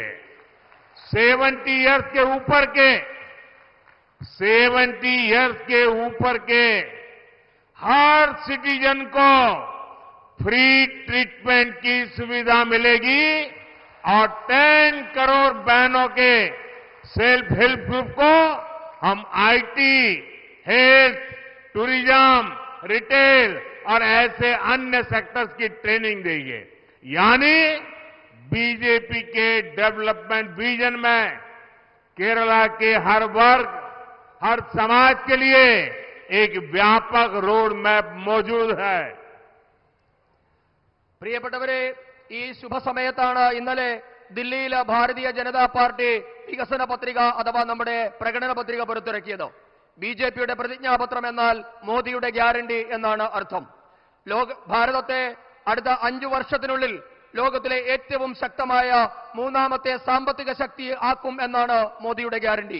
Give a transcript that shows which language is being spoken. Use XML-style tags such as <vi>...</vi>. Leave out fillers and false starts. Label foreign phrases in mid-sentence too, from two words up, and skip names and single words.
<hi>70 इयर्स के ऊपर के हर सिटीजन को</hi> <en>free treatment</en> <hi>की सुविधा मिलेगी और 10 करोड़ बहनों के</hi> <en>self help group</en> <hi>को हम</hi> <en>IT, health, tourism, retail</en> <hi>और ऐसे अन्य सेक्टर्स की ट्रेनिंग देंगे। यानी बीजेपी के</hi> <en>development vision</en> <hi>में केरला के हर वर्ग, हर समाज के लिए एक व्यापक</hi> <en>road map</en> <hi>मौजूद है।</hi> <ml>പ്രിയപ്പെട്ടവരെ, ഈ ശുഭസമയത്താണ് ഇന്നലെ ദില്ലിയിൽ ഭാരതീയ ജനതാ പാർട്ടി വികസന പത്രിക അഥവാ നമ്മുടെ പ്രകടന പത്രിക പുറത്തിറക്കിയത്. ബിജെപിയുടെ പ്രതിജ്ഞാപത്രം എന്നാൽ മോദിയുടെ ഗ്യാരണ്ടി എന്നാണ് അർത്ഥം. ഭാരതത്തെ അടുത്ത 5 വർഷത്തിനുള്ളിൽ ലോകത്തിലെ ഏറ്റവും ശക്തമായ മൂന്നാമത്തെ സാമ്പത്തിക ശക്തി ആക്കും എന്നാണ് മോദിയുടെ ഗ്യാരണ്ടി.</ml>